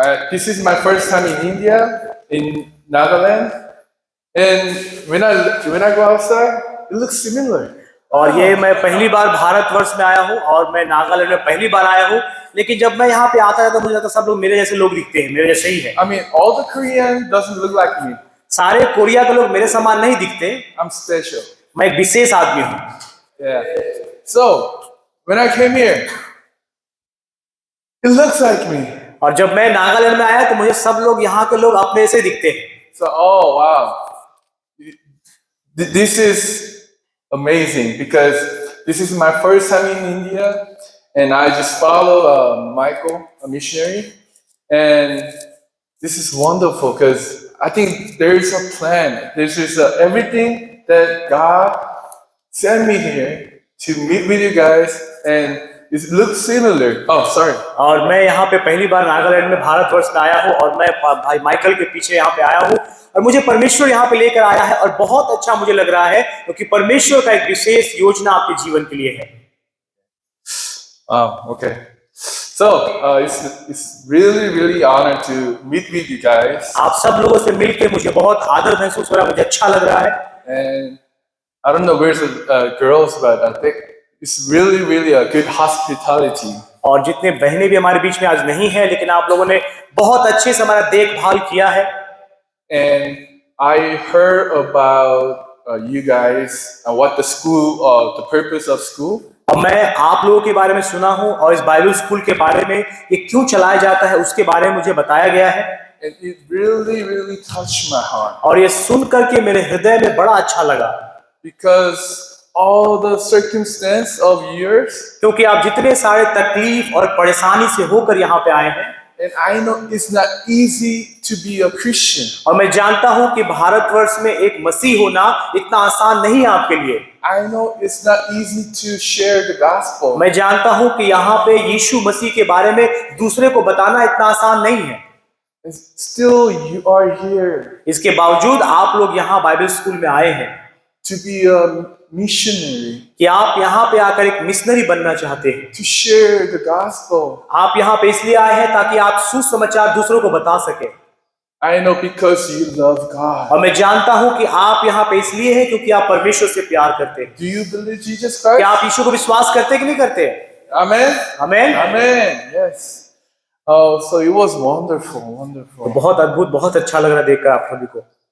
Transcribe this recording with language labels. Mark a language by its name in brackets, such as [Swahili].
[English] This is my first time in India, in Nagaland, and when I go outside, it looks similar. [Hindi] और ये मैं पहली बार भारतवर्ष में आया हूँ और मैं नागालैंड में पहली बार आया हूँ लेकिन जब मैं यहाँ पे आता है तो मुझे लगता है सब लोग मेरे जैसे लोग दिखते हैं मेरे जैसे ही है [English] I mean, all the Koreans doesn't look like me. [Hindi] सारे कोरिया के लोग मेरे समान नहीं दिखते [English] I'm special. [Hindi] मैं एक विशेष आदमी हूँ [English] Yeah. So when I came here, it looks like me. [Hindi] और जब मैं नागालैंड में आया तो मुझे सब लोग यहाँ के लोग अपने से दिखते हैं [English] So oh wow, this is amazing because this is my first time in India, and I just follow Michael, a missionary, and this is wonderful because I think there is a plan. There's just everything that God sent me here to meet with you guys, and it looks similar. Oh, sorry. [Hindi] और मैं यहाँ पे पहली बार नागालैंड में भारतवर्ष में आया हूँ और मैं भाई माइकल के पीछे यहाँ पे आया हूँ और मुझे परमेश्वर यहाँ पे लेकर आया है और बहुत अच्छा मुझे लग रहा है क्योंकि परमेश्वर का एक विशेष योजना आपके जीवन के लिए है [English] Okay. So it's really honor to meet with you guys, [Hindi] आप सब लोगों से मिलके मुझे बहुत आदर महसूस हो रहा है मुझे अच्छा लग रहा है [English] and I don't know where's the girls, but I think it's really a good hospitality. [Hindi] और जितने बहनें भी हमारे बीच में आज नहीं है लेकिन आप लोगों ने बहुत अच्छे से हमारा देखभाल किया है [English] And I heard about you guys and what the school, the purpose of school. [Hindi] और मैं आप लोगों के बारे में सुना हूँ और इस बाइबल स्कूल के बारे में ये क्यों चलाया जाता है उसके बारे में मुझे बताया गया है [English] And it really touched my heart [Hindi] और ये सुन करके मेरे हृदय में बड़ा अच्छा लगा [English] because all the circumstance of yours, [Hindi] क्योंकि आप जितने सारे तकलीफ और परेशानी से होकर यहाँ पे आए हैं [English] and I know it's not easy to be a Christian. [Hindi] और मैं जानता हूँ कि भारतवर्ष में एक मसीह होना इतना आसान नहीं है आपके लिए [English] I know it's not easy to share the gospel. [Hindi] मैं जानता हूँ कि यहाँ पे यीशु मसीह के बारे में दूसरे को बताना इतना आसान नहीं है [English] And still you are here [Hindi] इसके बावजूद आप लोग यहाँ बाइबल स्कूल में आए हैं [English] to be a missionary, [Hindi] कि आप यहाँ पे आकर एक मिशनरी बनना चाहते हैं [English] to share the gospel. [Hindi] आप यहाँ पे इसलिए आए हैं ताकि आप सुसमाचार दूसरों को बता सके [English] I know because you love God. [Hindi] और मैं जानता हूं कि आप यहाँ पे इसलिए हैं क्योंकि आप परमेश्वर से प्यार करते हैं। [English] Do you believe Jesus [Hindi] क्या [English] Christ? [Hindi] आप यीशु को विश्वास करते हैं कि नहीं करते? [English] Amen. [Hindi] आमीन। [English] Amen. Yes. Oh, so it was wonderful, [Hindi] तो [English] wonderful. [Hindi] बहुत अद्भुत, बहुत अच्छा लग रहा है देखकर आप सभी को।